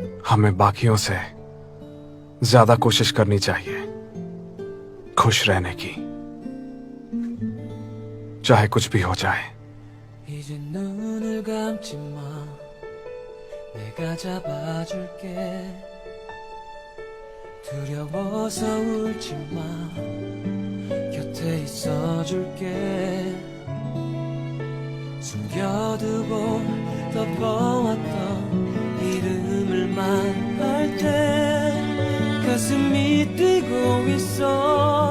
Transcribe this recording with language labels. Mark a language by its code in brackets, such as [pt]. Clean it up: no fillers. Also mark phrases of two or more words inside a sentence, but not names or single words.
[hi] हमें बाकियों से ज्यादा कोशिश करनी चाहिए खुश रहने की, चाहे कुछ भी हो जाए। [ko] 이제 눈을 감지 마. 내가 잡아줄게. 두려워서 울지 마. 곁에 있어줄게. 숨겨두고 덮어왔던 이름을 말할 때 가슴이 뛰고 있어.